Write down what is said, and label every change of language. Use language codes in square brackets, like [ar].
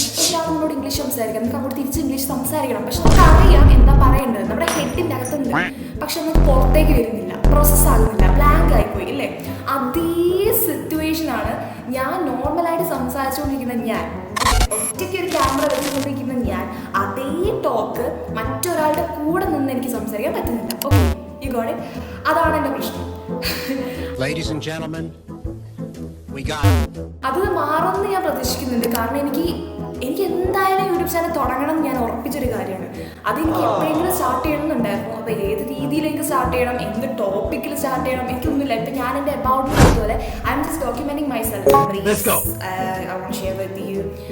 [ml] ഒരാൾ നമ്മളോട് ഇംഗ്ലീഷ് സംസാരിക്കാം, നമുക്ക് അങ്ങോട്ട് തിരിച്ച് ഇംഗ്ലീഷ് സംസാരിക്കണം. പക്ഷെ നമുക്ക് അറിയാം എന്താ പറയേണ്ടത്, നമ്മുടെ ഹെഡിൻ്റെ അകത്തുണ്ട്. പക്ഷെ നമുക്ക് പുറത്തേക്ക് വരുന്നില്ല, പ്രോസസ്സ് ആകുന്നില്ല, ബ്ലാങ്ക് ബ്ലാങ്ക് ആയിപ്പോയി ഇല്ലേ? അതേ സിറ്റുവേഷനാണ് ഞാൻ നോർമലായിട്ട് സംസാരിച്ചുകൊണ്ടിരിക്കുന്ന ഞാൻ, ഒറ്റയ്ക്ക് ഒരു ക്യാമറ വെച്ചുകൊണ്ടിരിക്കുന്ന ഞാൻ, അതേ ടോക്ക് മറ്റൊരാളുടെ കൂടെ നിന്ന് എനിക്ക് സംസാരിക്കാൻ പറ്റുന്നില്ല. Okay, you got it? അതാണ് എൻ്റെ പ്രശ്നം. [en] Ladies and gentlemen, we got it. [ml] അത് മാറുമെന്ന് ഞാൻ പ്രതീക്ഷിക്കുന്നുണ്ട്. കാരണം എനിക്ക് എന്തായാലും യൂട്യൂബ് ചാനൽ തുടങ്ങണം എന്ന് ഞാൻ ഉറപ്പിച്ചൊരു കാര്യമാണ്. അതെനിക്ക് എപ്പോഴെങ്കിലും സ്റ്റാർട്ട് ചെയ്യണമെന്നുണ്ടായിരുന്നു. അപ്പോൾ ഏത് രീതിയിലേക്ക് സ്റ്റാർട്ട് ചെയ്യണം, എന്ത് ടോപ്പിക്കിൽ സ്റ്റാർട്ട് ചെയ്യണം, എനിക്കൊന്നുമില്ല. ഇപ്പം ഞാൻ എൻ്റെ അബൌട്ട് പോലെ I am just ഡോക്യുമെന്റിങ് my self. I won't share with you.